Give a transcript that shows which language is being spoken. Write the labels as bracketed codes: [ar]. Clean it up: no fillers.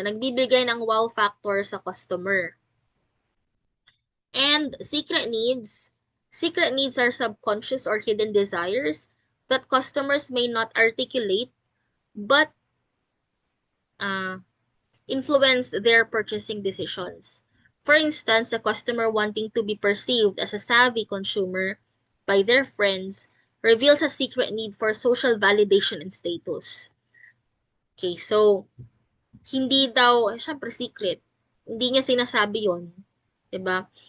[tl] Nagbibigay ng [en] wow factor [tl] sa customer. [en] And secret needs. Secret needs are subconscious or hidden desires that customers may not articulate but influence their purchasing decisions. For instance, a customer wanting to be perceived as a savvy consumer by their friends reveals a secret need for social validation and status. [tl] Okay, so hindi daw, syempre secret. Hindi niya sinasabi yon, 'di ba?